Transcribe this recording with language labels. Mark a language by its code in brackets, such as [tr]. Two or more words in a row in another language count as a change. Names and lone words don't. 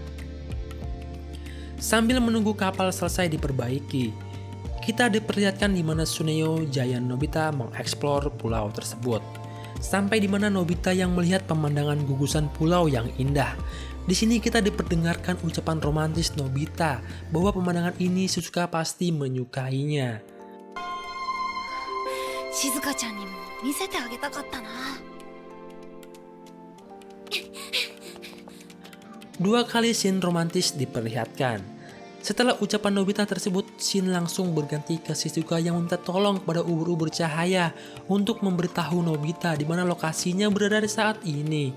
[id] Sambil menunggu kapal selesai diperbaiki, kita diperlihatkan di mana Tsuneo Giant Nobita mengeksplor pulau tersebut. Sampai di mana Nobita yang melihat pemandangan gugusan pulau yang indah. Di sini kita diperdengarkan ucapan romantis Nobita bahwa pemandangan ini Shizuka pasti menyukainya. [ja] しずかちゃんにも見せてあげたったな. [id] Dua kali scene romantis diperlihatkan. Setelah ucapan Nobita tersebut, scene langsung berganti ke Shizuka yang meminta tolong kepada ubur-ubur cahaya untuk memberitahu Nobita di mana lokasinya berada di saat ini.